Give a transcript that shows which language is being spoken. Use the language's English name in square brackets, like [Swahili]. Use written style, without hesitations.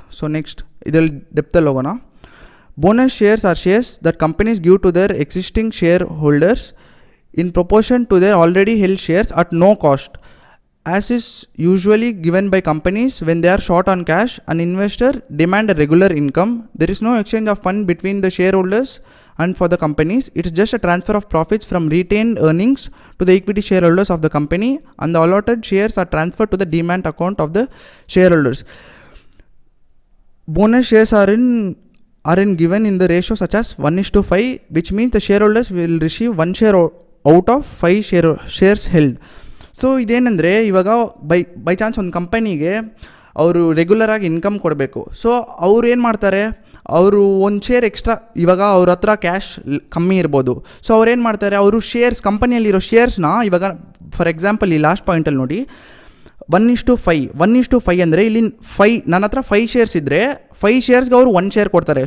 [Kannada] So next ಇದರಲ್ಲಿ ಡೆಪ್ತಲ್ಲಿ ಹೋಗೋಣ. [English] Bonus shares are shares that companies give to their existing share holders in proportion to their already held shares at no cost, as is usually given by companies when they are short on cash. An investor demand a regular income. There is no exchange of fund between the shareholders and for the companies. It is just a transfer of profits from retained earnings to the equity shareholders of the company, and the allotted shares are transferred to the demat account of the shareholders. Bonus shares are given in the ratio such as 1:5, which means the shareholders will receive 1 share out of 5 shares held. [Kannada] So ಇದೇನೆಂದರೆ ಇವಾಗ by chance ಒಂದು ಕಂಪನಿಗೆ ಅವರು ರೆಗ್ಯುಲರಾಗಿ income ಕೊಡಬೇಕು. So ಅವ್ರು ಏನು ಮಾಡ್ತಾರೆ, ಅವರು ಒಂದು ಶೇರ್ ಎಕ್ಸ್ಟ್ರಾ, ಇವಾಗ ಅವ್ರ ಹತ್ರ ಕ್ಯಾಶ್ ಕಮ್ಮಿ ಇರ್ಬೋದು. ಸೊ ಅವ್ರು ಏನು ಮಾಡ್ತಾರೆ, ಅವರು ಕಂಪನಿಯಲ್ಲಿರೋ ಶೇರ್ಸ್ನ ಇವಾಗ ಫಾರ್ ಎಕ್ಸಾಂಪಲ್ ಈ ಲಾಸ್ಟ್ ಪಾಯಿಂಟಲ್ಲಿ ನೋಡಿ 1:5 ಅಂದರೆ ಇಲ್ಲಿ ನನ್ನ ಹತ್ರ 5 ಶೇರ್ಸ್ ಇದ್ದರೆ 5 ಶೇರ್ಸ್ಗೆ ಅವರು 1 ಶೇರ್ ಕೊಡ್ತಾರೆ.